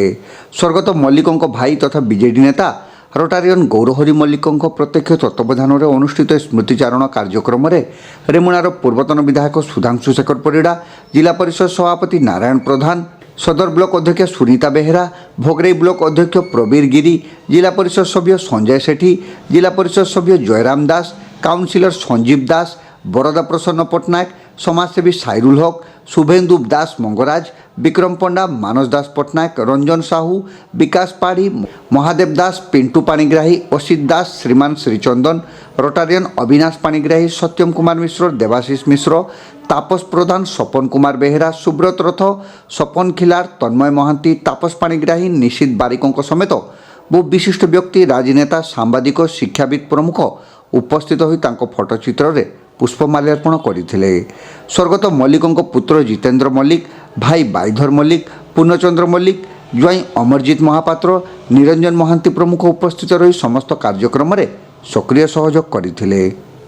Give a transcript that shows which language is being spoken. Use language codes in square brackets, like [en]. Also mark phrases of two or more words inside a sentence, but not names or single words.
[or] ସ୍ୱର୍ଗତ ମଲ୍ଲିକଙ୍କ ଭାଇ ତଥା ବିଜେଡି ନେତା ରୋଟାରିଆନ୍ ଗୌରହରି ମଲ୍ଲିକଙ୍କ ପ୍ରତ୍ୟକ୍ଷ ତତ୍ତ୍ୱାବଧାନରେ ଅନୁଷ୍ଠିତ ସ୍ମୃତିଚାରଣ କାର୍ଯ୍ୟକ୍ରମରେ ରେମୁଣାର ପୂର୍ବତନ ବିଧାୟକ ସୁଧାଂଶୁ ଶେଖର ପରିଡ଼ା, ଜିଲ୍ଲା ପରିଷଦ ସଭାପତି ନାରାୟଣ ପ୍ରଧାନ, ସଦର ବ୍ଲକ ଅଧ୍ୟକ୍ଷ ସୁନିତା ବେହେରା, ଭୋଗରାଇ ବ୍ଲକ ଅଧ୍ୟକ୍ଷ ପ୍ରବୀର ଗିରି, ଜିଲ୍ଲା ପରିଷଦ ସଭ୍ୟ ସଞ୍ଜୟ ସେଠୀ, ଜିଲ୍ଲା ପରିଷଦ ସଭ୍ୟ ଜୟରାମ ଦାସ, କାଉନସିଲର ସଞ୍ଜୀବ ଦାସ, ବରଦା ପ୍ରସନ୍ନ ପଟ୍ଟନାୟକ, ସମାଜସେବୀ ସାଇରୁଲ ହକ, शुभेन्दु दास मंगराज, विक्रम पंडा, मानस दास पट्टनायक, रंजन साहू, ବିକାଶ ପାଢ଼ୀ, ମହାଦେବ ଦାସ, ପିଣ୍ଟୁ ପାଣିଗ୍ରାହୀ, ଅସିତ ଦାସ, ଶ୍ରୀମାନ ଶ୍ରୀଚନ୍ଦନ, ରୋଟାରିଆନ ଅବିନାଶ ପାଣିଗ୍ରାହୀ, ସତ୍ୟମ କୁମାର ମିଶ୍ର, ଦେବାଶୀଷ ମିଶ୍ର, ତାପସ ପ୍ରଧାନ, ସପନ କୁମାର ବେହେରା, ସୁବ୍ରତ ରଥ, ସପନ ଖିଲାର, ତନ୍ମୟ ମହାନ୍ତି, ତାପସ ପାଣିଗ୍ରାହୀ, ନିଶିତ ବାରିକଙ୍କ ସମେତ ବହୁ ବିଶିଷ୍ଟ ବ୍ୟକ୍ତି, ରାଜନେତା, ସାମ୍ବାଦିକ, ଶିକ୍ଷାବିତ ପ୍ରମୁଖ ଉପସ୍ଥିତ ହୋଇ ତାଙ୍କ ଫଟୋଚିତ୍ର ରେ ପୁଷ୍ପମାଲ୍ୟାର୍ପଣ କରଥିଲେ। ସ୍ୱର୍ଗତ ମଲ୍ଲିକଙ୍କ ପୁତ୍ର ଜିତେନ୍ଦ୍ର ମଲ୍ଲିକ, ଭାଇ ବାଇଧର ମଲ୍ଲିକ, ପୂର୍ଣ୍ଣଚନ୍ଦ୍ର ମଲ୍ଲିକ, ଜ୍ୱାଇଁ ଅମରଜିତ ମହାପାତ୍ର, ନିରଞ୍ଜନ ମହାନ୍ତି ପ୍ରମୁଖ ଉପସ୍ଥିତ ରହି ସମସ୍ତ କାର୍ଯ୍ୟକ୍ରମ ମେଁ ସକ୍ରିୟ ସହଯୋଗ କରଥିଲେ।